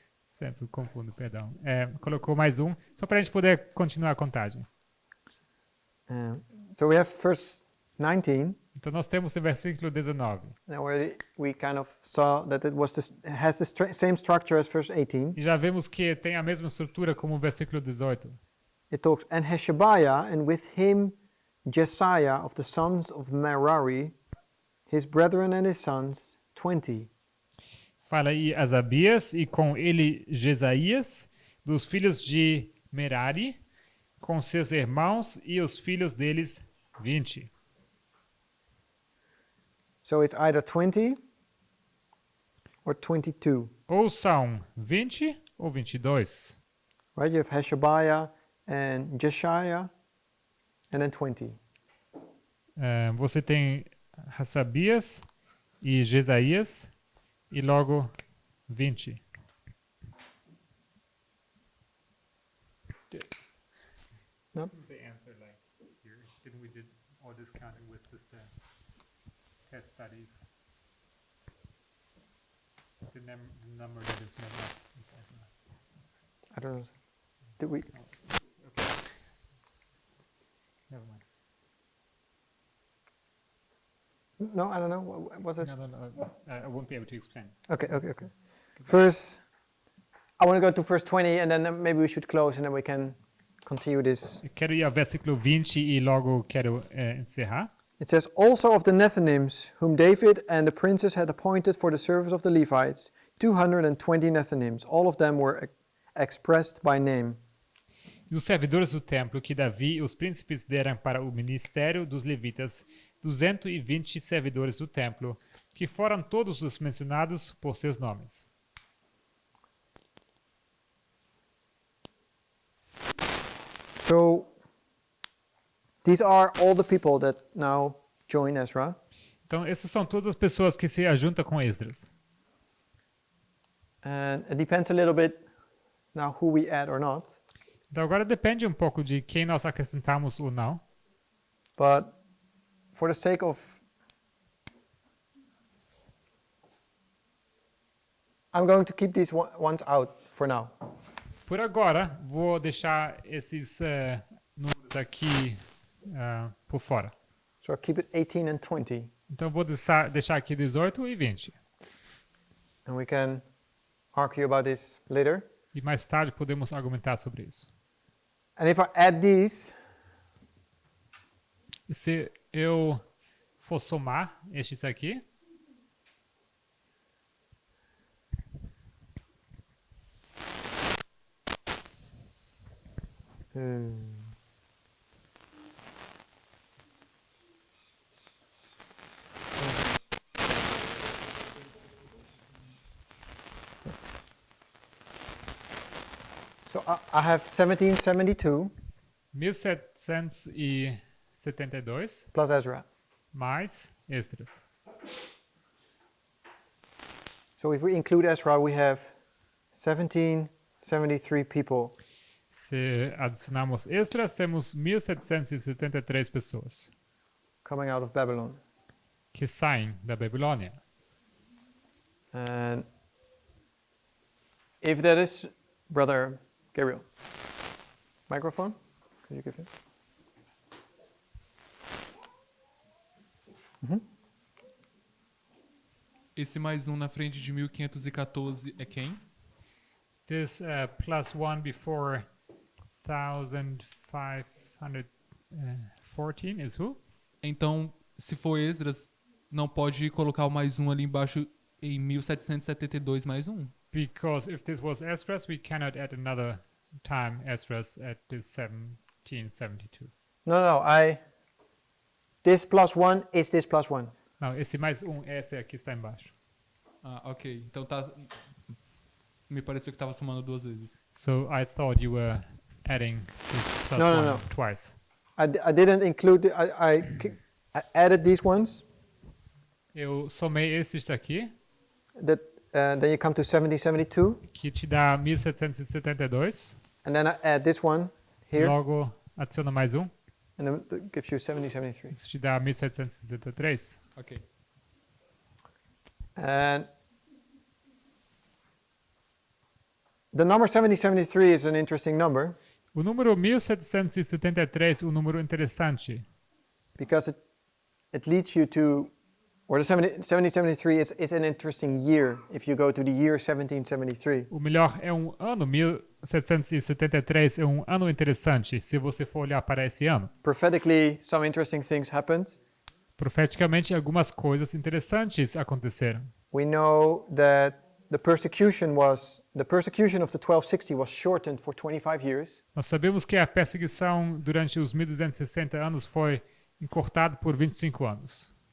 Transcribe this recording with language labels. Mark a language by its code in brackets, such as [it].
[pt] Sempre confundo, perdão. Colocou mais um, só para a gente poder continuar a contagem. [en] So we have verse 19. [pt] Então nós temos o versículo 19. [en] And already we kind of saw that it has the same structure as verse 18. [pt] E já vemos que tem a mesma estrutura como o versículo 18. [en] It talks, and Hashabiah, and with him Jesiah of the sons of Merari, his brethren and his sons, 20. [pt] Fala aí Asabias e com ele Jesaías, dos filhos de Merari, com seus irmãos e os filhos deles, 20. [en] So it's either 20 or 22. [pt] Ou são 20 ou 22. [en] Right? You have Hashabiah and Jesiah, and then 20. [pt] Você tem Hasabias e Jesaías e logo 20. [en] No? The answer like here. Didn't we did all this counting with this test studies? The number that is not up. I don't know. Did we? Okay. Never mind. No, I don't know. What was it? No. I won't be able to explain. Okay. Verse. I want to go to verse 20, and then maybe we should close, and then we can continue this. [pt] Eu quero ir ao versículo 20 e logo quero encerrar. [en] It says, also of the Nethinims, whom David and the princes had appointed for the service of the Levites, 220 Nethinims. All of them were expressed by name. [pt] E os servidores do templo que Davi e os príncipes deram para o ministério dos levitas, 220 servidores do templo, que foram todos os mencionados por seus nomes. [en] So, these are all the people that now join Ezra. [pt] Então, essas são todas as pessoas que se ajuntam com Esdras. [en] And it depends a little bit now who we add or not. [pt] Então, agora depende um pouco de quem nós acrescentamos ou não. [en] But for the sake of... I'm going to keep these ones out for now. [pt] Por agora, vou deixar esses números aqui por fora. [en] So I'll keep it 18 and 20. [pt] Então, vou deixar aqui 18 e 20. [en] And we can argue about this later. [pt] E mais tarde podemos argumentar sobre isso. [en] And if I add these, [pt] E se eu for somar estes aqui, [en] so I have 1772 [pt] 1772 [en] plus Ezra. [pt] mais Esdras. [en] So if we include Ezra, we have 1773 people. [pt] Se adicionarmos Esdras, temos 1773 pessoas [en] Coming out of Babylon. [pt] que saem da Babilônia. [en] And if that is, Brother Gabriel, microphone, could you give him? [pt] Esse mais um na frente de 1514 é quem? [en] This plus one before 1514 is who? [pt] Então, se for Esdras, não pode colocar o mais um ali embaixo em 1772 mais um. [en] Because if this was Esdras, we cannot add another time Esdras at this 1772. No, this plus 1 is this plus 1. [pt] Não, esse mais esse aqui está embaixo. Ah, ok. Então tá. Me pareceu que tava somando 2 vezes. [en] So I thought you were adding this plus No, one no. twice. I didn't include, I added these ones, [pt] Eu somei esses daqui, [en] that, then you come to 1772, [pt] que te dá 1772. [en] and then I add this one here, [pt] Logo, adiciona mais um. [en] and then it gives you 1773. [pt] Isso te dá 1773. [en] Ok. And the number 7073 is an interesting number [pt] O número 1773 é um número interessante, [en] because it leads you to, or the 7073 is an interesting year if you go to the year 1773. [pt] o melhor é um ano, 1773 é um ano interessante, se você for olhar para esse ano. [en] Prophetically, some interesting things happened. [pt] Profeticamente, algumas coisas interessantes aconteceram. [en] We know that the persecution of the 1260 was shortened for 25 years. [pt] Nós sabemos que a perseguição durante os 1260 anos foi encurtada por 25 anos.